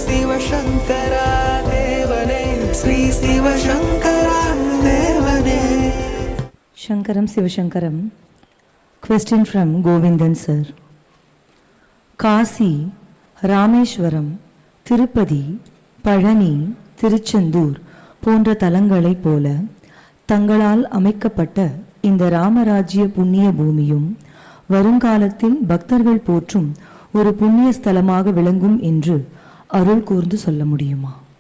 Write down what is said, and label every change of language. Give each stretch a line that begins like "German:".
Tamil: சிவசங்கரா தேவனே ஸ்ரீ சிவசங்கரா தேவனே. Shankaram Sivashankaram.
English: Question from Govindan sir.
Tamil: Kashi, Rameswaram, Tirupati, Palani, Tiruchendur போன்ற தலங்களைப் போல தங்களால் அமைக்கப்பட்ட இந்த ராமராஜ்ய புண்ணிய பூமியும் வருங்காலத்தில் பக்தர்கள் போற்றும் ஒரு புண்ணிய ஸ்தலமாக விளங்கும் என்று அருள் கூர்ந்து சொல்ல முடியுமா?